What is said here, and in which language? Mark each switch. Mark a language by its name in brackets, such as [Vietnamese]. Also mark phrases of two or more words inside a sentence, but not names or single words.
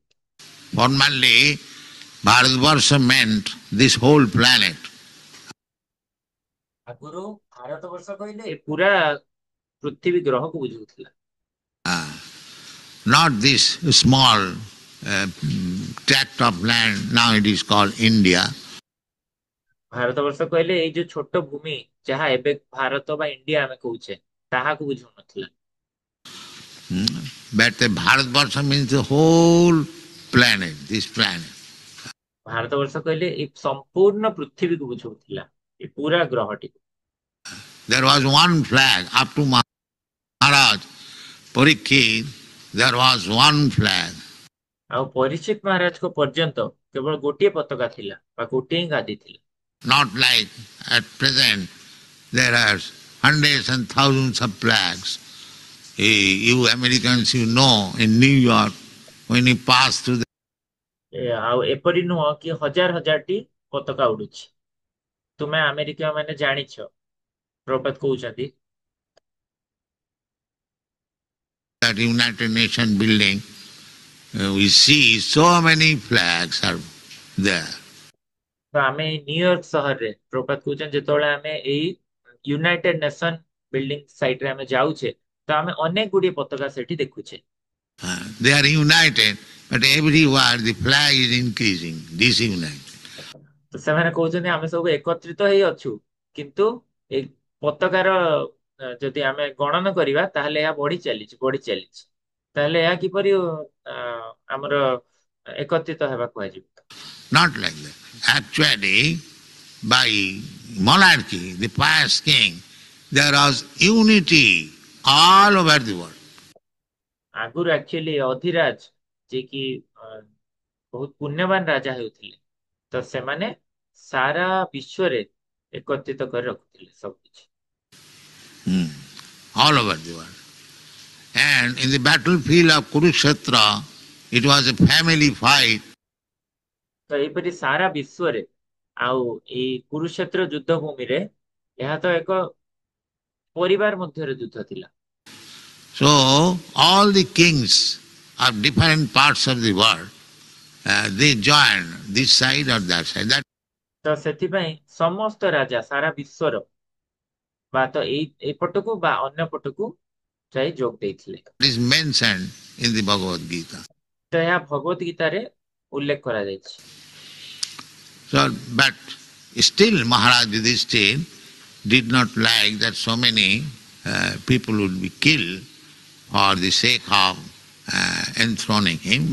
[English] Formerly, Bharatvarsha meant this whole planet. [Odia] ଆଗରୁ ଭାରତ ବର୍ଷ କହିଲେ ପୁରା ପୃଥିବୀ ଗ୍ରହକୁ ବୁଝୁଥିଲା। [English] Not this small tract of land, now it is called India. [Odia] ଭାରତ ବର୍ଷ କହିଲେ ଏଇ ଯୋଉ ଛୋଟ ଭୂମି ଯାହା ଏବେ ଭାରତ ବା ଇଣ୍ଡିଆ ଆମେ କହୁଛେ ତାହାକୁ ବୁଝୁନଥିଲା। [English] But the Bharatvarsha means the whole planet, this planet. [Odia] ଭାରତବର୍ଷ କହିଲେ ଏ ସମ୍ପୂର୍ଣ୍ଣ ପୃଥିବୀକୁ ବୁଝଉଥିଲା, ଏ ପୁରା ଗ୍ରହଟିକୁ। [English] There was one flag up to Maharaj Parikshit. There was one flag. [Odia] ଆଉ ପରୀକ୍ଷିତ ମହାରାଜଙ୍କ ପର୍ଯ୍ୟନ୍ତ କେବଳ ଗୋଟିଏ ପତାକା ଥିଲା ବା ଗୋଟିଏ ହିଁ ଗାଦି ଥିଲା। [English] Not like at present, there are hundreds and thousands of flags. You Americans, you know, in New York, when you pass through the [Odia] ଆଉ ଏପରି ନୁହଁ କି ହଜାର ହଜାରଟି ପତାକା ଉଡୁଛି। ତୁମେ ଆମେରିକା ମାନେ ଜାଣିଛ, ପ୍ରଭାତ କହୁଛନ୍ତି [English] that United Nations building, we see so many flags are there. [Odia] ତ ଆମେ ନ୍ୟୁୟର୍କ ସହରରେ ପ୍ରଭାତ କହୁଛନ୍ତି ଯେତେବେଳେ ଆମେ ଏଇ [English] United Nation building site [Odia] ରେ ଆମେ ଯାଉଛେ ତ ଆମେ ଅନେକ ଗୁଡିଏ ପତାକା ସେଠି ଦେଖୁଛେ। [English] They are united, but everywhere the flag is increasing, disunited. [Odia] ତ ସେମାନେ କହୁଛନ୍ତି ଆମେ ସବୁ ଏକତ୍ରିତ ହେଇ ଅଛୁ, କିନ୍ତୁ ଏ ପତାକାର ଯଦି ଆମେ ଗଣନ କରିବା ତାହେଲେ ଏହା ବଢି ଚାଲିଛି। ତାହେଲେ ଏହା କିପରି ଆମର ଏକତ୍ରିତ ହେବା କୁହାଯିବ? [English] Not like that. Actually, by monarchy, the pious king, there was unity all over the world. [Odia] ଆଗରୁ ଆକ୍ଚୁଆଲି ଅଧିରାଜ ଯେ କି ବହୁତ ପୁଣ୍ୟବାନ ରାଜା ହେଉଥିଲେ, ତ ସେମାନେ ସାରା ବିଶ୍ୱରେ ଏକତ୍ରିତ କରି ରଖୁଥିଲେ ସବୁ କିଛି। [English] All over the world. And in the battlefield of Kurukshetra, it was a family fight. [Odia] ତ ଏହିପରି ସାରା ବିଶ୍ୱରେ ଆଉ ଏଇ କୁରୁକ୍ଷେତ୍ର ଯୁଦ୍ଧ ଭୂମିରେ ଏହା ତ ଏକ ପରିବାର ମଧ୍ୟରେ ଯୁଦ୍ଧ ଥିଲା। [English] So all the kings of different parts of the world, they joined this side or that side. [Odia] ତ ସେଥିପାଇଁ ସମସ୍ତ ରାଜା ସାରା ବିଶ୍ୱର ବା ତ ଏପଟକୁ ବା ଅନ୍ୟ ପଟକୁ ଯାଇ ଯୋଗ ଦେଇଥିଲେ। [English] That is mentioned in the Bhagavad Gita. [Odia] ତ ଏହା ଭଗବତ ଗୀତାରେ ଉଲ୍ଲେଖ କରାଯାଇଛି। [English] So, but still Maharaj Yudhishthira did not like that so many people would be killed for the sake of enthroning him.